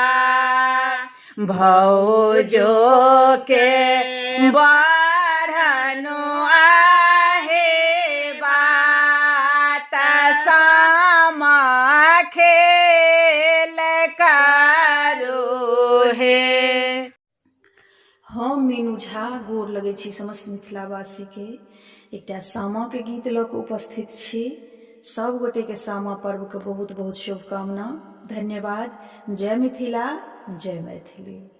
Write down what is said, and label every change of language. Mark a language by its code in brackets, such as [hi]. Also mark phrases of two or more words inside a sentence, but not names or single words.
[mai] भौजो के बढ़नु आहे बात, सामा खेल करो हे। हम मीनू झा गोर लगै छी समस्त मिथिलावासीके। एकटा सामाके गीत लऽ कऽ उपस्थित छी। सब गोटेके सामा पर्वके बहुत बहुत शुभकामना। धन्यवाद। जय मिथिला, जय मैथिली।